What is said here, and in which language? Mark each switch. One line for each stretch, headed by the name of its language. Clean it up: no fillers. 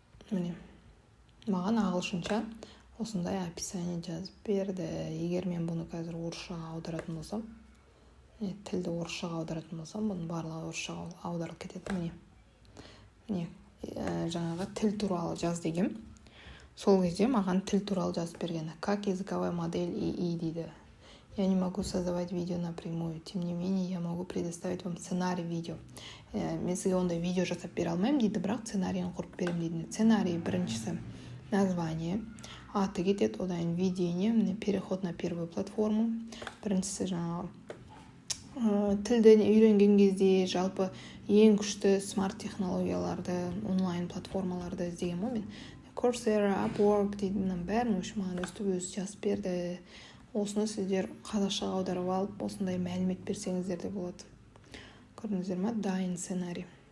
Kazakh: Міне, маған ағылшынша осындай описание жазып берді. Егер мен бұны қазір орысшаға аударатын болсам, тілді орысшаға аударатын болсам, бұның барлығы орысшаға аударылып кетеді. Міне, жаңағы тіл туралы жаз деген. Сол кезде маған тіл туралы жазып берген.
Russian: Как языковая модель ИИ
Kazakh: дейді.
Russian: Я не могу создавать видео напрямую. Тем не менее, я могу предоставить вам сценарий видео.
Kazakh: Мен сізге ондай видео жасап бере алмаймын дейді, бірақ сценарийін құрып берем дейді.
Russian: Сценарий
Kazakh: біріншісі
Russian: название,
Kazakh: аты кетеді, одан
Russian: введение, переход на первую платформу.
Kazakh: Біріншісі жаңағы тілді үйренген кезде жалпы ең күшті смарт технологияларды, онлайн платформаларды іздеген ғой мен. Coursera, Upwork дейді, мұның бәрін маған өз жазып берді. Осыны сіздер қазақшаға аударып алып, осындай мәлімет берсеңіздер де болады. Көрдіңіздер ме? Дайын сценарий.